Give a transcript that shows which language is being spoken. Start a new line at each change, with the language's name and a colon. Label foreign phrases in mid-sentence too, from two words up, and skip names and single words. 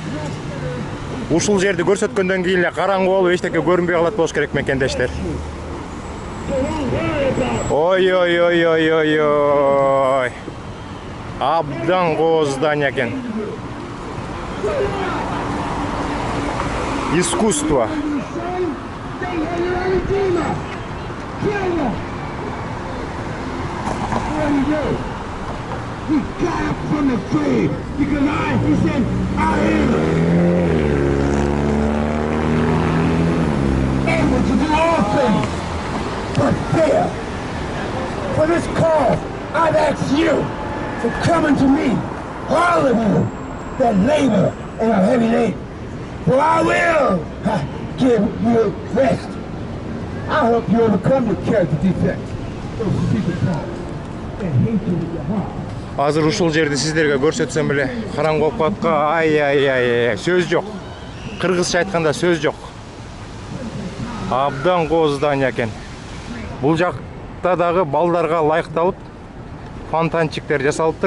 Kyrgyz: Ушул жерди көрсөткөндөн кийин эле караңгы болуп эчтеке көрүнбөй калат болуш керек мекендештер. Ой. Абдан кооз здание экен. Искусство.
English: He got up from the tree because he said, I am able to do all things but fail. For this cause, I've asked you to come unto me, all of you that labor and are heavy laden. For I will give you rest. I'll help you overcome your character defects, those secret thoughts, and hatred in your heart.
Kyrgyz: Азыр ушул жерди сиздерге көрсөтсөм эле караңгы болуп калатка. Ай, сөз жок. Кыргызча айтканда сөз жок. Абдан кооз здание экен. Бул жакта дагы балдарга ылайыкталып фонтанчиктер жасалыптыр.